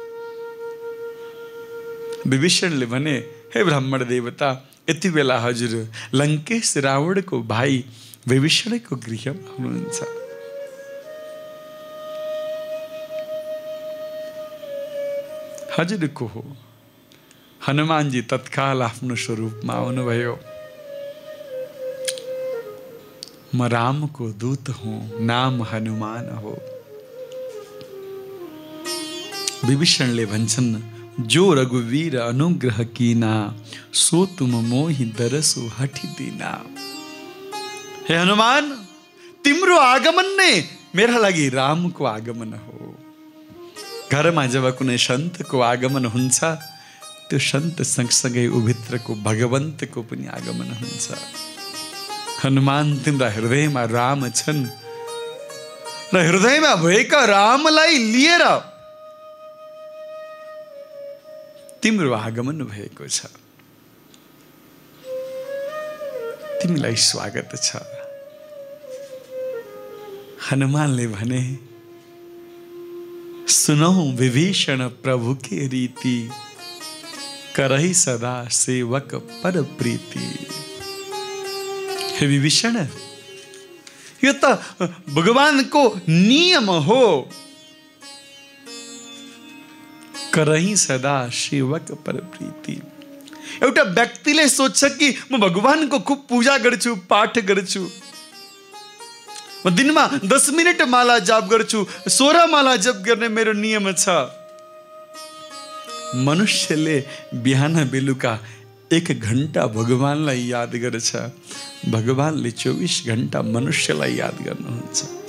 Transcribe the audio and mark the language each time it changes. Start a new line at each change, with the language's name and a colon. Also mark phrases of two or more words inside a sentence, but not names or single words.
Nepali: विभीषणले भने, हे ब्राह्मण देवता, यति बेला हजुर लङ्केश रावणको भाइ विभीषणको गृहमा हुनुहुन्छ। हजुर को हो? हनुमानजी तत्काल आफ्नो स्वरूपमा आउनुभयो। म रामको दूत हूँ, नाम हनुमान हो। विभीषणले भन्छन्,
Awadhi: जो रघुवीर अनुग्रह कीना, सो तुम मोहि दरसु हठि दीना।
Nepali: हे हनुमान, तिम्रो आगमन नै मेरा लागि रामको आगमन हो। घरमा जब कुनै सन्तको आगमन हुन्छ, त्यो सन्त सँगसँगै उभित्रको भगवन्तको पनि आगमन हुन्छ। हनुमान, तिम्रा हृदयमा राम छन् र हृदयमा भएका रामलाई लिएर तिम्रो आगमन भएको छ। तिमीलाई स्वागत छ। हनुमानले भने,
Awadhi: सुनौ विभीषण प्रभु के रीति, करहि सदा सेवक पर प्रीति।
Nepali: हे विभीषण, यो त भगवानको नियम हो।
Awadhi: करहि सदा सेवक पर प्रीति।
Nepali: एउटा व्यक्तिले सोच्छ कि म भगवानको खूब पूजा गर्छु, पाठ गर्छु, म दिनमा 10 मिनट माला जाप गर्छु, 16 माला जप गर्ने मेरो नियम छ। मनुष्यले बिहान बेलुका 1 घण्टा भगवानलाई याद गर्छ, भगवानले 24 घण्टा मनुष्यलाई याद गर्नुहुन्छ।